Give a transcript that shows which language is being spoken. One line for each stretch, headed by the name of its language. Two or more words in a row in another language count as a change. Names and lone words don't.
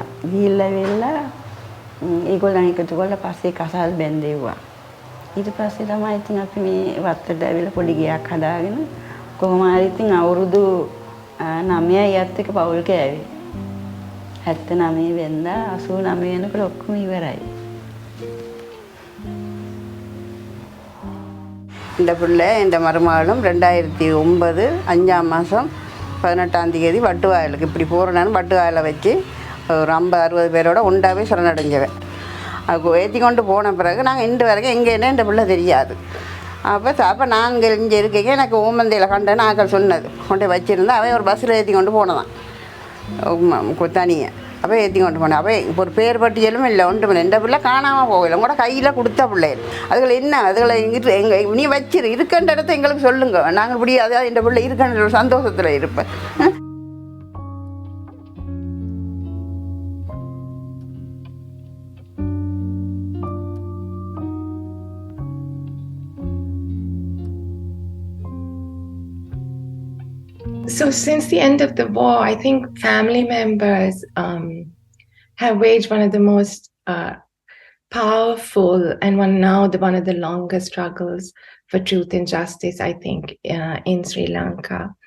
Sinhala: ගිහිල්ලා වෙලා ඒගොල්ලන් එකතු කරලා පස්සේ කසාල් බැන්දෙව්වා. ඊට පස්සේ තමයි ඉතින් අපි මේ වත්තට ඇවිල්ලා පොඩි ගයක් හදාගෙන කොහොම හරි ඉතින් අවුරුදු 9යි එයත් එක්ක පවුල් කෑවේ. 79 වෙනිදා 89 වෙනකොට ඔක්කොම ඉවරයි.
Tamil: இந்த பிள்ளை இந்த மருமகளும் 2009 5ஆம் மாதம் 18ஆம் தேதி வட்டுவாயலுக்கு இப்படி போகிறேன்னு வட்டுவாயலை வச்சு ஒரு 50-60 பேரோட உண்டாவே சரணடைஞ்சவன். அது ஏற்றி கொண்டு போன பிறகு நாங்கள் இன்று வரைக்கும் எங்கேன்னு இந்த பிள்ளை தெரியாது. அப்போ நாங்கள் இங்கே இருக்க எனக்கு ஓமந்தையில் கண்டேன்னு ஆக்கள் சொன்னது கொண்டு வச்சுருந்தா அவன் ஒரு பஸ்ஸில் ஏற்றி கொண்டு போனதான் தனியை. அப்போ ஏற்றி கொண்டு போனேன். அப்போ இப்போ ஒரு பேர் பட்டியலும் இல்லை, ஒன்றும் இல்லை. இந்த பிள்ளை காணாமல் போகலை. உங்களோட கையில் கொடுத்த பிள்ளைகள் அதுகளை என்ன அதுகளை எங்கள் நீ வச்சிரு இருக்கின்ற இடத்த எங்களுக்கு சொல்லுங்க. நாங்கள் இப்படி அதாவது இந்த பிள்ளை இருக்கின்ற ஒரு சந்தோஷத்தில் இருப்பேன்.
English: So since the end of the war, I think family members have waged one of the most powerful and one of the longest struggles for truth and justice, I think, in Sri Lanka.